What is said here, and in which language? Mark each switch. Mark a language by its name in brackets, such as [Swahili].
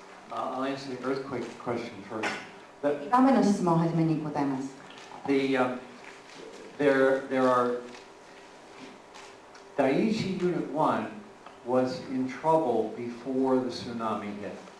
[English] I'll answer the earthquake question first. [Japanese] 2番目の質問をはじめに答えます。 [English] There are Dai2 Unit 1 was in trouble before the tsunami hit.